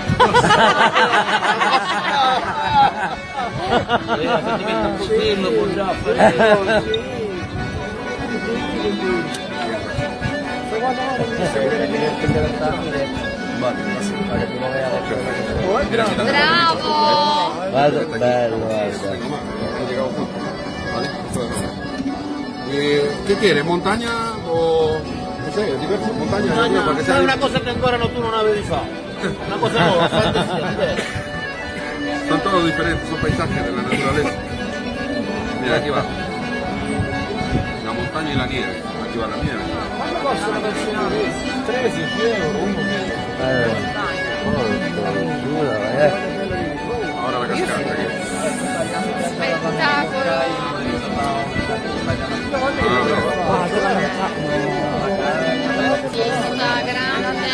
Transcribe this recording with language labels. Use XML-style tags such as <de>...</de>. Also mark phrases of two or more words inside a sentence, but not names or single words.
<it>se ti metti un pochino, può già Bravo. Guarda, bello, guarda.</it> <es>¿Qué quiere? ¿Montaña o...? No sé, diverso, montaña. No, porque</es> <it>è una cosa che ancora tu non avevi fatto. Una cosa nuova, fantasia.</it> <es>Son todos diferentes, son paisajes de la naturaleza. Mira, aquí va. La montaña y la nieve. Aquí va la nieve.</es> <it>Quanto costa una versione 13 euro, uno</it> <es>Ahora la cascata. Aquí.</es> <it>Spettacolo. Bellissima, grande.</it>